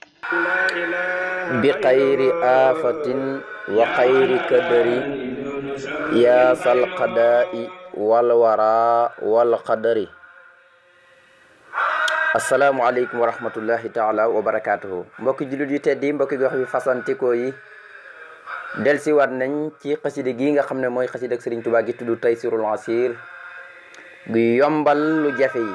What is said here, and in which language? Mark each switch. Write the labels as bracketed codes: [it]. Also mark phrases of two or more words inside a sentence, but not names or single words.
[ar] بخير آفة وخير كدر يا ذا القضاء والوراء والقدر. السلام عليكم ورحمة الله تعالى وبركاته. [wo] mbokki jullit yu tedd yi, mbokki gox yu fasantikoo yi, delsiwaat nañ ci xasida gi nga xam ne mooy xasida ak Sëriñ Tuubaa gi tudd Taysirul Asir, gu yombal lu jafe yi.